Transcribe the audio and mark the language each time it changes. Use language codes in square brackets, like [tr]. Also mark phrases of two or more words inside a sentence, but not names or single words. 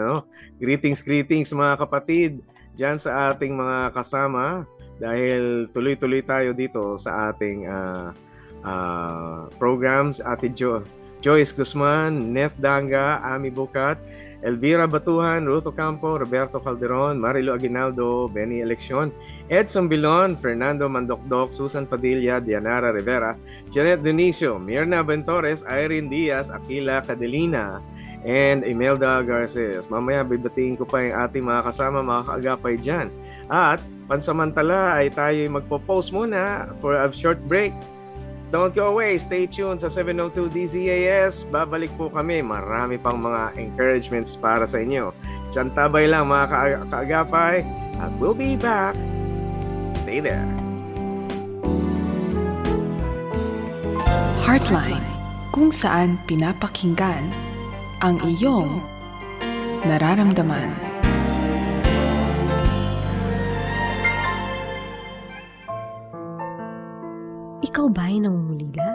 [tl] Greetings mga kapatid dyan sa ating mga kasama dahil tuloy-tuloy tayo dito sa ating programs. Ate Joyce Guzman, Neth Danga, Ami Bukat, Elvira Batuhan, Ruth Ocampo, Roberto Calderon, Marilo Aguinaldo, Benny Eleccion, Edson Bilon, Fernando Mandokdok, Susan Padilla, Dianara Rivera, Janet Dionisio, Mirna Bentores, Irene Diaz, Aquila Cadelina, and Imelda Garces. Mamaya bibatiin ko pa yung ating mga kasama, mga kaagapay dyan. At pansamantala ay tayo magpo-post muna [en] for a short break. Don't go away. Stay tuned sa 702 DZAS. [tl] Babalik po kami. Marami pang mga encouragements para sa inyo. Tiyantabay lang mga kaagapay. [en] At we'll be back. Stay there. [tl] Heartline, kung saan pinapakinggan ang iyong nararamdaman. Ikaw ba'y nangungulila?